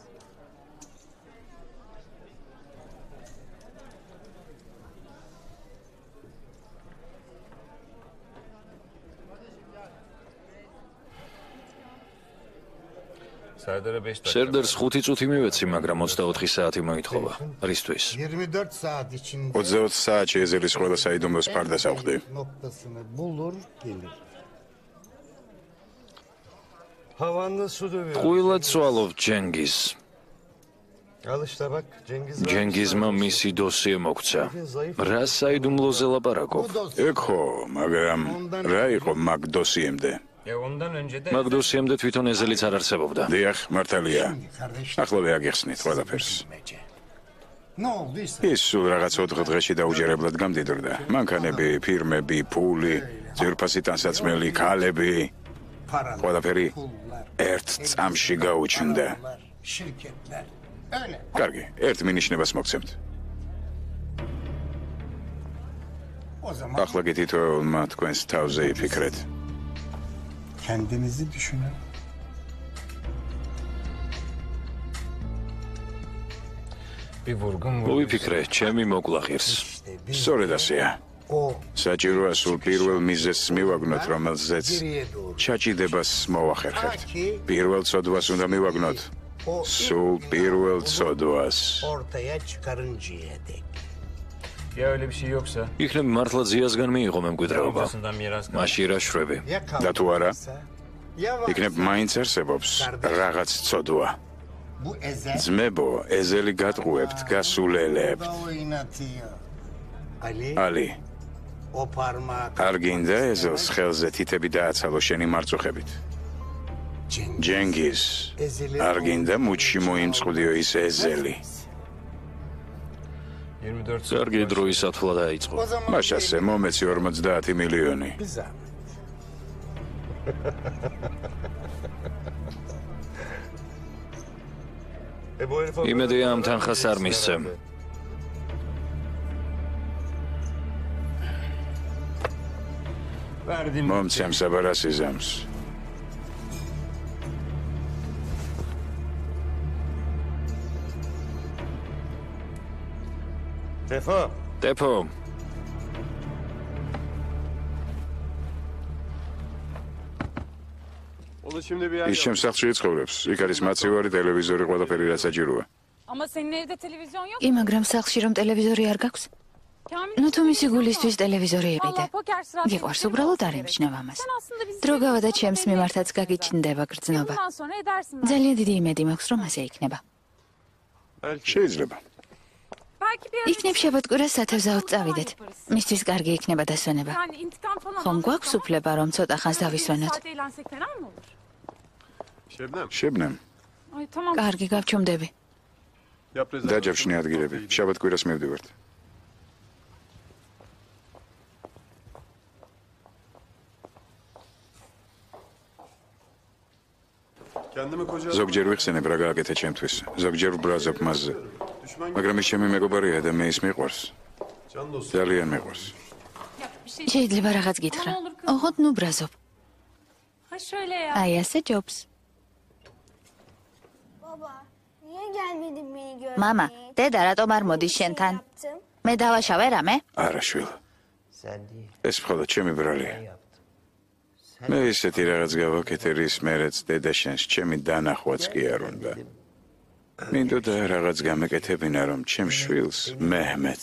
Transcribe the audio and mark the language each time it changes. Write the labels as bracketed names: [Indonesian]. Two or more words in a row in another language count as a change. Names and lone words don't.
[Georgian] სერდერს 5 წუთი მივეცი, მაგრამ 24 საათი მოითხოვა. რისთვის? [Turkish] 24 saat içinde [Georgian] 20 საათში ეზელის ყველა საიდუმლოს ფარდას ავხდი. [Turkish] noktasını bulur gelir. Havanlı su dövüyor. [Georgian] ყვილად წვალობ ჯენგიზ. [Turkish] Al işte bak Cengiz var. [Georgian] ჯენგიზმა მისი დოსიე მოგცა. რა საიდუმლოზე ლაპარაკობ? ეგ ხო, მაგრამ რა იყო მაგ დოსიემდე? [Turkish] Ondan önce de [Georgian] მაგ დოსიემდე თვითონ ეზელიც არ არსებობდა. დიახ, მართალია. [Turkish] Kardeş [Georgian] ახლავე აგიხსნით ყველაფერს. [Turkish] ne olduysa [Georgian] ის სულ რაღაც 4 დღეში დაუჯერებლად გამდიდრდა. მანქანები, ფირმები, ფული, ძირფასი ტანსაცმელი, ქალები, [Turkish] paralar, [Georgian] ყველაფერი [Turkish] pullar, [Georgian] ერთ წამში გაუჩნდა. [Turkish] şirketler. Öyle. [Georgian] კარგი, ერთ მინიშნებას მოგცემთ. [Turkish] O zaman [Georgian] ახლა კი თითოეულმა თქვენს თავზე იფიქრეთ. [Turkish] kendinizi düşünün. bir vurgun [Georgian] მოვიფიქრე, ჩემი მოკლა ღირს. სწორედ ასეა. [Turkish] O [Georgian] საჭიროა სულ პირველ მიზეზს მივაგნოთ, რომელზეც ჩაჭიდებას მოვახერხებთ. პირველ ცოდვას უნდა მივაგნოთ. სულ პირველ ცოდვას. [Turkish] ortaya çıkarıncaya dek. Ya öyle bir şey yoksa [Georgian] იქნებ მართლა ძიასგან მიიღო მემკვიდრეობა. [Turkish] babasından miras kaldı. [Georgian] მაშინ რა შრები? [Turkish] Ya [Georgian] და თუ არა, [Turkish] ya var. [Georgian] იქნებ მაინც არსებობს რაღაც ცოდვა. [Turkish] Bu ezel [Georgian] ძმებო, ეზელი გატყუებთ, გასულელებთ. [Turkish] da oynatıyor. Ali [Georgian] ალი, [Turkish] o parmağı [Georgian] არ გინდა ეზელს ხელზე თითები დააცალო შენი მარწუხებით. ჯენგიზ, არ გინდა მუჩში მოიმწყდიო ის ეზელი. [Turkish] 24 saat. [Georgian] კარგი დროის ათვლა დაიწყო. [Turkish] o zaman [Georgian] მაშასე მომეცი 50 მილიონი. [Turkish] bir zahmet. Bu herif o [Georgian] იმედია ამ თანხას არ მისცემ. [Turkish] verdim. [Georgian] მომცემს აბარასიზამს. Tefo. ტეფო, ის ჩემს სახლში იცხოვრებს. იქ არის მაცივარი, ტელევიზორი, ყველაფერი რაც საჭიროა. [Turkish] Ama senin evde televizyon yok. [Georgian] კი, მაგრამ სახლში რომ ტელევიზორი არ გაქვს? Kamil. ნუ თუ მისი გულისთვის ტელევიზორი იყიდე. [Turkish] Vallahi poker sırası. [Georgian] გიყვარს უბრალოდ არ ემჩნევ ამას. [Turkish] Sen aslında bizi [Georgian] დრო გავა და ჩემს მიმართაც გაგიჩნდება გრძნობა. [Turkish] bundan sonra edersin. [Georgian] ძალიან დიდი იმედი მაქვს, რომ ასე იქნება. შეიძლება. [Turkish] Belki bir [Georgian] იქნებ შაბათკვირას სათევზაოდ წავიდეთ. მისთვის კარგი იქნება დასვენება. [Turkish] yani intikam falan. [Georgian] ხომ გვაქვს უფლება რომ ცოტა ხანს დავისვენოთ? [Turkish] Saat eğlensek fena mı olur? [Georgian] შებნემ, [Turkish] Ay tamam. [Georgian] კარგი, გავჩუმდები. დაჯავშნი ადგილები. შაბათკვირას მივდივართ. ზოგჯერ ვიხსენებ რა გააკეთე ჩემთვის. ზოგჯერ ვბრაზობ მასზე. მაგრამ ის ჩემი მეგობარია და მე ის მიყვარს. ძალიან მიყვარს. შეიძლება რაღაც გითხრა. ოღონდ ნუ ბრაზობ. [Turkish] Ha şöyle ya. [Georgian] აი ასე ჯობს. [Turkish] Baba, niye gelmedin beni görmeye? [Georgian] მამა, დედა რატომ არ მოდის შენთან? [Turkish] Yaptım. [Georgian] მე დავაშავე რამე? არა შვილ. ეს მხოლოდ ჩემი ბრალია. მე ისეთი რაღაც გავაკეთე, რის მერეც დედა შენს ჩემი დანახვაც კი არ უნდა. მინდოდა რაღაც გამეკეთებინა, რომ ჩემ შვილს მეჰმედს